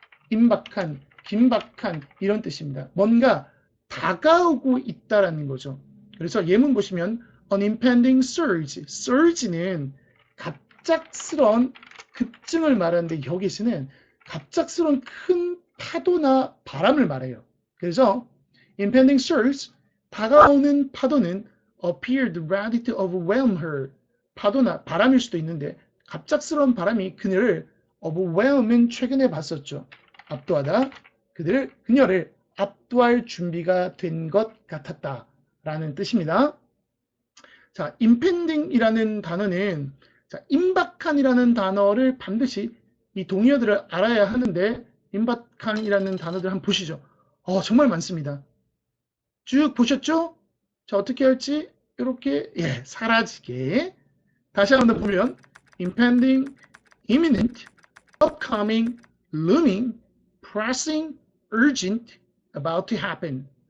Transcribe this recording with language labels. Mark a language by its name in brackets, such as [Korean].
[Korean] 임박한, 긴박한 이런 뜻입니다. 뭔가 다가오고 있다라는 거죠. 그래서 예문 보시면 [English] an impending surge, [Korean] surge는 갑작스러운 급증을 말하는데 여기서는 갑작스러운 큰 파도나 바람을 말해요. 그래서 [English] impending surge, [Korean] 다가오는 파도는 [English] appeared ready to overwhelm her. [Korean] 파도나 바람일 수도 있는데 갑작스러운 바람이 그녀를 overwhelm은 최근에 봤었죠. 압도하다. 그녀를 압도할 준비가 된 것 같았다 라는 뜻입니다. 자, impending이라는 단어는 임박한이라는 단어를 반드시 이 동의어들을 알아야 하는데, 임박한이라는 단어들 한번 보시죠. 정말 많습니다. 쭉 보셨죠? 자, 어떻게 할지 이렇게 사라지게 다시 한번 보면 [English] impending, imminent, upcoming, looming, pressing, urgent, about to happen.